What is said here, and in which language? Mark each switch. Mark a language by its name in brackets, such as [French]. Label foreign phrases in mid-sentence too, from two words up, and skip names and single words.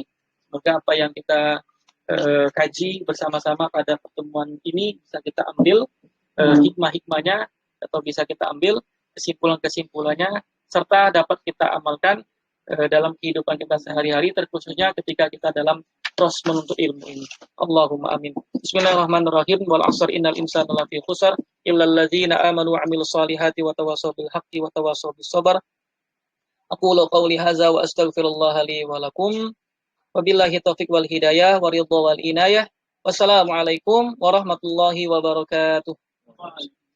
[Indonesian] Semoga apa yang kita kaji bersama-sama pada pertemuan ini bisa kita ambil hikmah-hikmahnya, atau bisa kita ambil kesimpulan-kesimpulannya, serta dapat kita amalkan dalam kehidupan kita sehari-hari, terkhususnya ketika kita dalam proses menuntut ilmu ini. [Arabic] اللهم آمين. بسم الله الرحمن الرحيم. والعصر إن الإنسان لفي خسر إلا الذين آمنوا وعملوا الصالحات وتواصوا بالحق وتواصوا بالصبر. أقول قولي هذا وأستغفر الله لي ولكم. وبالله التوفيق والهداية والرضا والعناية. والسلام عليكم ورحمة الله وبركاته.